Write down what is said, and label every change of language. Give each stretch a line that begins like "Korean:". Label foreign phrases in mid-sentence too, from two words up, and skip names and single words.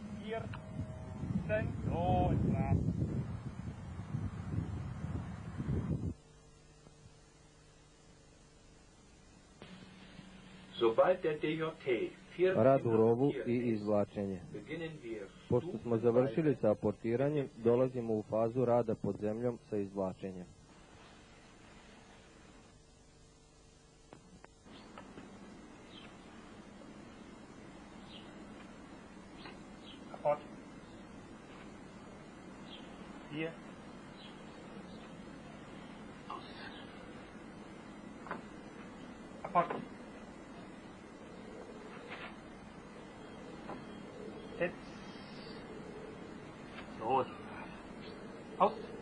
German: vierten, so ist brav. Sobald der DJT 14
Serbian: Rad u rovu i izvlačenje.
German: beginnen wir
Serbian: Pošto smo završili sa aportiranjem, dolazimo u fazu rada pod zemljom sa izvlačenjem.
German: Apport. Hier. Aus. Apport. Sitz. Los. Aus.